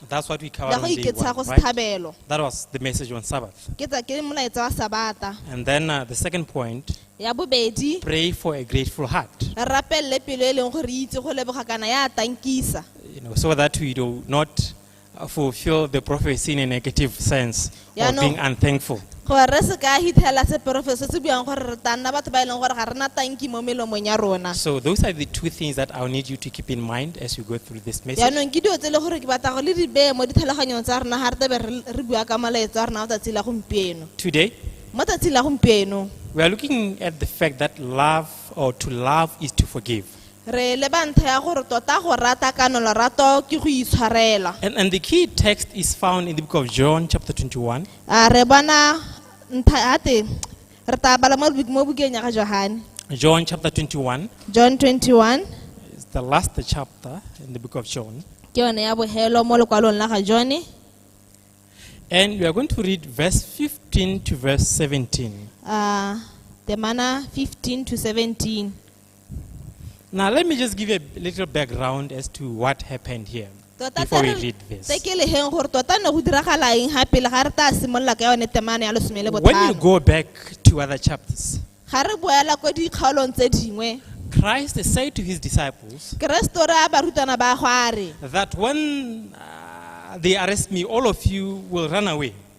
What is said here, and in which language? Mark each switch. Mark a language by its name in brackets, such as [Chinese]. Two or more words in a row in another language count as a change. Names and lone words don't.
[English] That's what we [Tswana] Le [English] covered [Tswana] go [English] on day [Tswana] iketsha go [English] 1, right? [Tswana] setlhabelo. [English] That was the message on Sabbath. [Tswana] Ke tsa ke molaetsa wa sabata. [English] And then the second point, [Tswana] Ya bobedi [English] pray for a grateful heart. [Tswana] re rapelle pelo e leng gore e itse go leboga kana ya tankisa. [English] So that we do not fulfill the prophecy in a negative sense Yeah, of no. being unthankful. [Tswana] Gore re se ka hithela se professor se buang gore re tanna batho ba e leng gore ga rena tanki mo melomong ya rona. [English] So those are the 2 things that I'll need you to keep in mind as you go through this message. [Tswana] Yaanong ke dio tse le gore ke batla go le di beye mo ditlhaloganyong tsa rona ga re tebe re bua ka molaetso a rona o tsatsi la gompieno. [English] Today, [Tswana] Mo tsatsing la gompieno [English] we are looking at the fact that love or to love is to forgive. [Tswana] re leba ntlha ya gore tota go rata kana lorato ke go itshwarela. [English] And the key text is found in the book of John chapter 21. [Tswana] Re bona ntlha ate Re tla bala mo bukeng ya ga Johane. [English] John chapter 21 John 21 is the last chapter in the book of John. [Tswana] ke yone ya bohelo mo lekwalong la ga John. [English] And we are going to read verse 15 to verse 17. [Tswana] Temana 15 to 17. [English] Now let me just give you a little background as to what happened here before we read this. When you go back to other chapters, Christ said to his disciples that when they arrest me, all of you will run away.